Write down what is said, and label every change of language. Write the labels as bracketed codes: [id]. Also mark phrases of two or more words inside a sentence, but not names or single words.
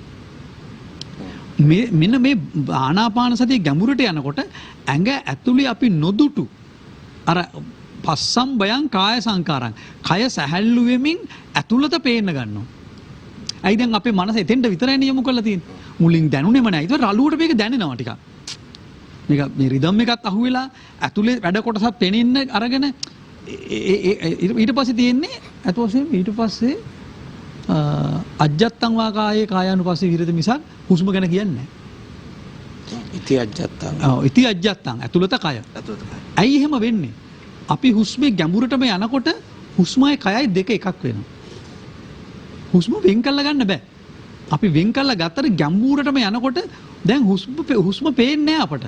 [si] මෙන්න මේ ආනාපාන සතිය ගැඹුරට යනකොට ඇඟ ඇතුලේ අපි නොදුටු අර [pi] පස්සම්බයං කාය සංකාරං, [si] කය සැහැල්ලු වෙමින් ඇතුළත පේන්න ගන්නවා. ඇයි දැන් අපේ මනස එතෙන්ට විතරයි යොමු කරලා තියෙන්නේ. මුලින් දැනුනේම නැහැ. ඒක රළුවට මේක දැනෙනවා ටිකක්. මේක මේ රිද්ම් එකත් අහුවෙලා ඇතුලේ වැඩ කොටසක් පෙනෙන්න අරගෙන ඊට පස්සේ තියෙන්නේ අතෝසෙම ඊට පස්සේ [pi] අජ්ජත්තං වා කායේ කායානුපස්සී විහෙරති [si] මිසක් හුස්ම ගැන කියන්නේ නැහැ. [pi] ඉති අජ්ජත්තං. [si] ඔව් [pi] ඉති අජ්ජත්තං [si] ඇතුළත කය. ඇයි එහෙම වෙන්නේ? අපි හුස්මේ ගැඹුරටම යනකොට හුස්මයි කයයි දෙක එකක් වෙනවා. හුස්ම වෙන් කරලා ගන්න බෑ. අපි වෙන් කරලා ගත්තට ගැඹුරටම යනකොට දැන් හුස්ම පේන්නේ නැහැ අපට.